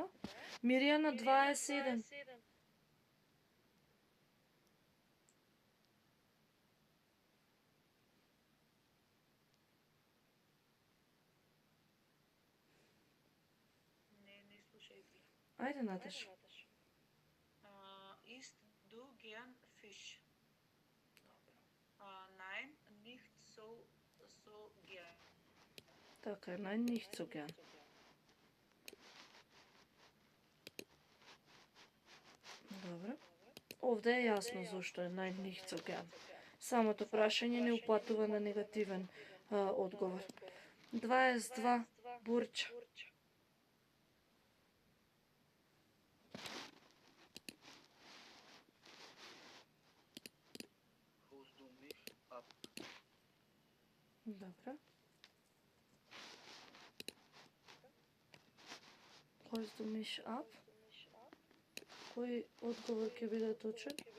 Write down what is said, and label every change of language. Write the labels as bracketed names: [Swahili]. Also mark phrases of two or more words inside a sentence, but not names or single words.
[Macedonian] Миријана 21. Не слушај ти. Ајде, Наташа. [German] Ist du gern Fisch? Nein, nicht so gern. [Macedonian] Така, [German] nein, nicht so gern. [Macedonian] Добро. Овде е јасно зошто е [German] nein, nicht so gern. [Macedonian] Самото прашање не упатува на негативен одговор. 22 Бурча. [German] Holst du mich ab? Добро. Holst du mich ab? [Macedonian] Кој одговор ќе биде точен?